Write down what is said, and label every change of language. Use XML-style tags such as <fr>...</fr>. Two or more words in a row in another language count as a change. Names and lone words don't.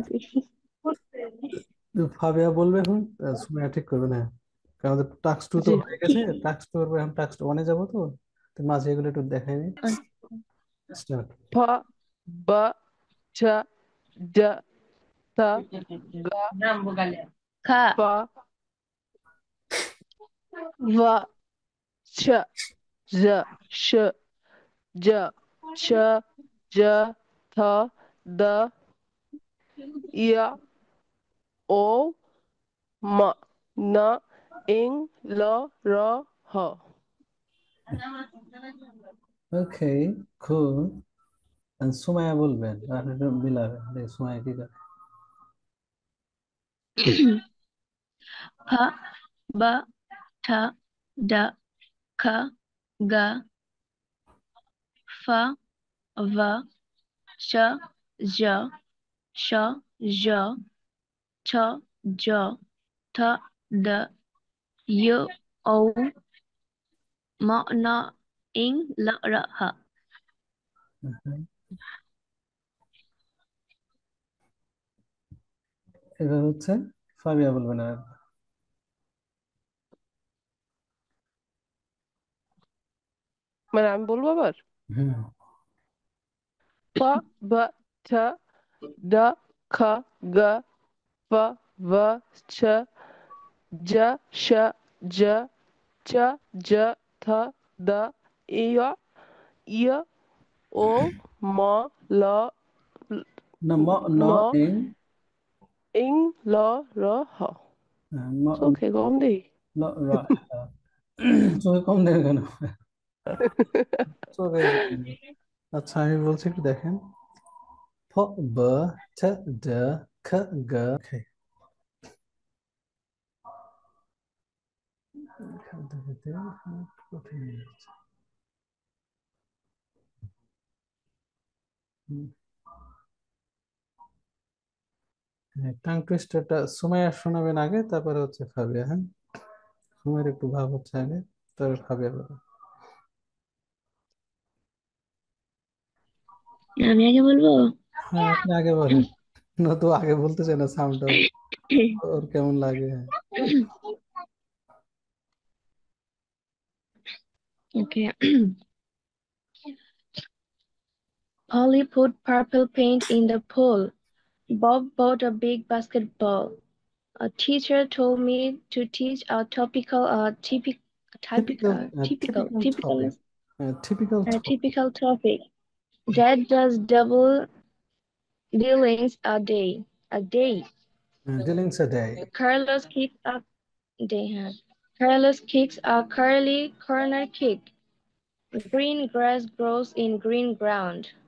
<bn>তো ফাবিয়া বলবে এখন, সুমাইয়া ঠিক করবে না? কারণ</bn> <en>task two</en> <bn>তো জি। হয়ে গেছে,</bn> <en>task two</en> <bn>এর পর এখন</bn> <en>task one</en> <bn>যাবো তো। তো মাঝে এগুলো একটু দেখাই নি। স্টার্ট। ফা বা ছা জা তা গা খা পা va ছ ঝ শ জ ছ জ থ দ ইয়া ও ম ন ইং ল র হ। ওকে, খুব। সুমাইয়া বলবেন আর আপনি একটু মিলাবেন, দেখি সুমাইয়া কি করে। ফা বা ঠা ডা খা গা ফা va sha ja sha ja cha ja tha da yo o ma na ing la ra ha. হুম। এবার হচ্ছে ফাবিয়া বলবেন আর। মানে আমি বলবো আবার। হুম। ফা বা ছ ডা খা গা ফা va ছ জ শ জ চ জ থ দ ইয়া ইয়া ও ম ল না, ম ন ন ইং। ইং ল র হ। ম চোখে কম দেই। ল র হা। চোখে কম দেবে কেন? চোখে কম দেবে। আচ্ছা, আমি বলছি একটু দেখেন। ফ ব ছ ড খ গ। Okay, এখান থেকে কঠিন হয়ে যাচ্ছে। হুম। হ্যাঁ,</bn> <en>tongue twister</en> <bn>সুমাইয়া শোনাবেন আগে, তারপরে হচ্ছে ফাবিয়া। হ্যাঁ, সুমাইয়ের একটু ভাব হচ্ছে আগে, তারপরে ফাবিয়া বলবে। আমি আগে বলবো। হ্যাঁ, আপনি আগে বলেন। নতু আগে বলতে চাই না, সাউন্ডটা ওর কেমন লাগে। হ্যাঁ। Okay.</bn> <en>Polly put purple paint in the pool. Bob bought a big basketball. A teacher told me to teach a টিপিক্যাল, typical, টিপিক্যাল typical, topic. typical topic. typical topic. Dad does double dealings a day. A day. dealings a day. Carlos kicks a day. Huh? Carlos kicks a curly corner kick. Green grass grows in green ground.</en>